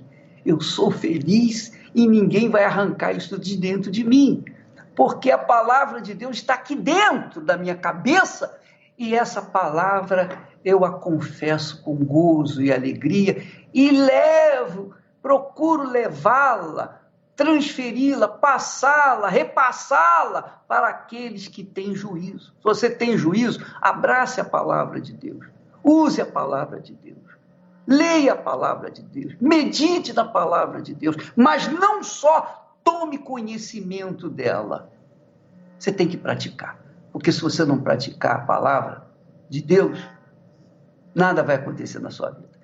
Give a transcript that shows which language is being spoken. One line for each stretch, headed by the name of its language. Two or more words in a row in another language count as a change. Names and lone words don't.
Portuguese: Eu sou feliz e ninguém vai arrancar isso de dentro de mim, porque a palavra de Deus está aqui dentro da minha cabeça e essa palavra eu a confesso com gozo e alegria e levo procuro levá-la, transferi-la, passá-la, repassá-la para aqueles que têm juízo. Se você tem juízo, abrace a palavra de Deus, use a palavra de Deus, leia a palavra de Deus, medite na palavra de Deus, mas não só tome conhecimento dela, você tem que praticar, porque se você não praticar a palavra de Deus, nada vai acontecer na sua vida.